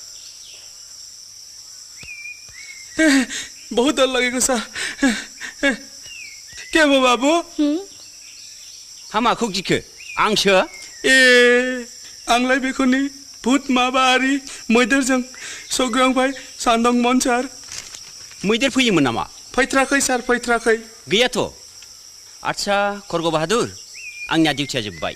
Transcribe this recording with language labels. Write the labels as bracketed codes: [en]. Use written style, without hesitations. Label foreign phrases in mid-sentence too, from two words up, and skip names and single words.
[ne] बहुत डर लगेको छ के भयो बाबु [brx] हामाखौ गिखो आंसो ए आंलाय बेखौ नि भूत माबारि मैदेरजों सौग्रांबाय सान्दोंमोन सार मैदेर फैयोमोन नामा फैथ्राखै सार फैथ्राखै गैयाथ' आच्छा खरगो बाहादुर आंनिया डिउटिया जोब्बाय